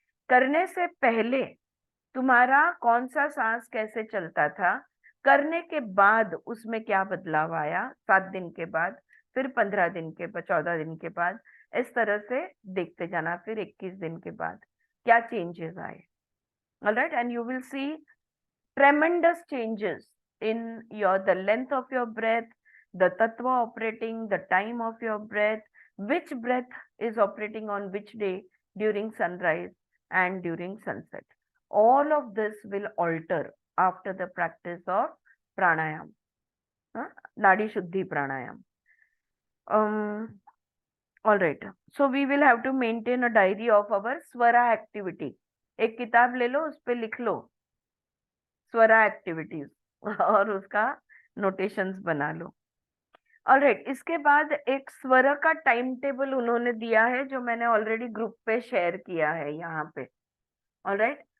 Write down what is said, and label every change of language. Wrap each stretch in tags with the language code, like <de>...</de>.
<hi>करने से पहले तुम्हारा कौन सा सांस कैसे चलता था, करने के बाद उसमें क्या बदलाव आया 7 दिन के बाद, फिर 15 दिन के बाद, 14 दिन के बाद, इस तरह से देखते जाना. फिर 21 दिन के बाद क्या चेंजेस आए.</hi> <en>Alright. And you will see tremendous changes in the length of your breath, the tattva operating, the time of your breath, which breath is operating on which day during sunrise and during sunset. All of this will alter after the practice of pranayam, nadi shuddhi pranayam. All right, so we will have to maintain a diary of our swara activity.</en> <hi>एक किताब ले लो, उस पे लिख लो स्वरा activities और उसका notations बना लो. Alright. इसके बाद एक स्वर का टाइम टेबल उन्होंने दिया है जो मैंने ऑलरेडी ग्रुप पे शेयर किया है यहाँ पे. ऑलराइट.</hi>